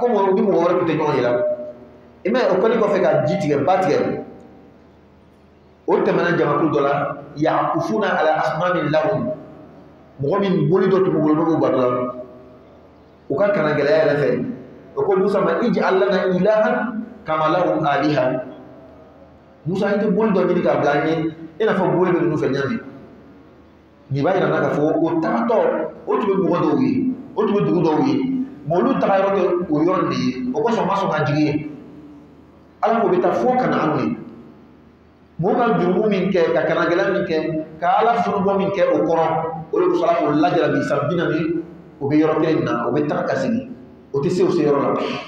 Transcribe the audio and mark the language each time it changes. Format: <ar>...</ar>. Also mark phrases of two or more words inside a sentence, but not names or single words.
<bm>komi ni mɔgɔ wɛrɛ tun tɛ ɲɔgɔn ye la i m'a ye o kɛlen kɔfɛ ka ji tigɛ ba tigɛ o tɛmɛna jamakulu dɔ la</bm> <ar>يعكفون على أصنام لهم</ar> <bm>mɔgɔ min boli dɔ tun b'u bolo n'u b'u bato la u ka kana gɛlɛya yɛrɛ fɛ o ko Musa ma</bm> <ar>اجعل لنا إلها كما لهم آلهة</ar> <bm>Musa i tɛ boli dɔ ɲini k'a bila an ye i n'a fɔ boli bɛ ninnu fɛ ɲami nin b'a yira n na k'a fɔ o tagatɔ o tun bɛ mɔgɔ dɔw ye o tun bɛ dugu dɔw ye mais olu taga yɔrɔ tɛ o yɔrɔ de ye o kosɔn ma sɔn ka jigin ye ala ko bɛ taa fo Kanaan de mɔgɔ ka jurumu min kɛ ka kanagɛlɛya min kɛ ka ala funubɔ min kɛ o kɔrɔ o de kosɔn ala k'o lajarabi san 40 o bɛ yɔrɔ kelen na o bɛ taga ka segin o tɛ se o se yɔrɔ la</bm>